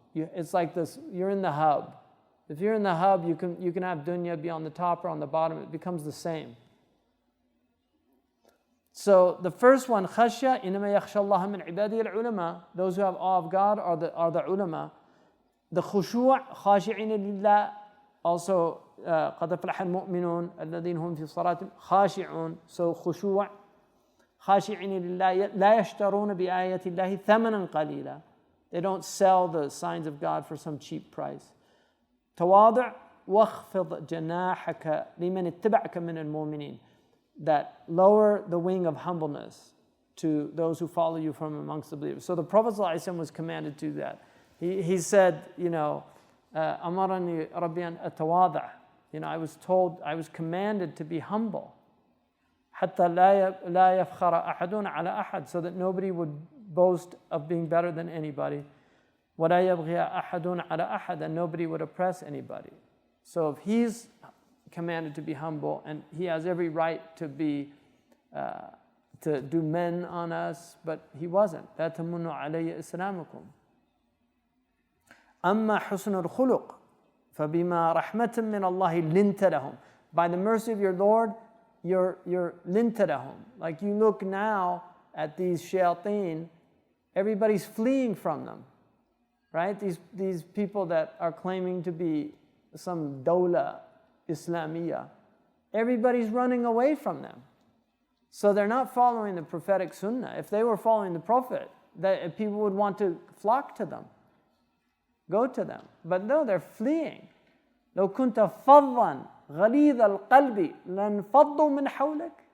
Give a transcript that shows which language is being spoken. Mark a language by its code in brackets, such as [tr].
[en] It's like this, you're in the hub. If you're in the hub, you can have dunya be on the top or on the bottom. It becomes the same. So the first one, khashya, [ar] إِنَّمَا يَخْشَى اللَّهَ مِنْ عِبَادِهِ الْعُلَمَاء, [en] those who have awe of God are the ulama. [ar] The khushu', خَاشِعِينَ لِلَّهِ, also قَدْ أَفْلَحَ الْمُؤْمِنُونَ الَّذِينَ هُمْ فِي صَلَاتِهِمْ خَاشِعُونَ. So khushu', خَاشِعِينَ لِلَّهِ لَا يَشْتَرُونَ بِآيَاتِ اللَّهِ ثَمَنًا قَلِيلًا. [en] They don't sell the signs of God for some cheap price. [ar] تواضع واخفض جناحك لمن اتبعك من المؤمنين, [en] that lower the wing of humbleness to those who follow you from amongst the believers. So the Prophet ﷺ was commanded to do that. He said, [ar] أمرني ربي أن أتواضع. [en] I was commanded to be humble. [ar] حتى لا يفخر أحد على أحد, [en] so that nobody would boast of being better than anybody. [ar] وَلَا يَبْغِيَ أَحَدٌ عَلَى أَحَدٍ, [en] and nobody would oppress anybody. So if he's commanded to be humble, and he has every right to do men on us, but he wasn't. [ar] لَا تَمُنُّ عَلَيَّ إِسْلَامُكُمْ. أَمَّا حُسْنُ الْخُلُقِ فَبِمَا رَحْمَةٍ مِّنَ اللَّهِ لِنْتَ لَهُمْ. [en] By the mercy of your Lord, you're [ar] لِنْتَ لَهُمْ. [en] Like you look now at these shayateen, everybody's fleeing from them. Right? These people that are claiming to be some dawla Islamiyah, everybody's running away from them. So they're not following the prophetic sunnah. If they were following the Prophet, that people would want to flock to them, go to them. But no, they're fleeing. [ar] لو كنت فظا غليظ القلب لانفضوا من حولك.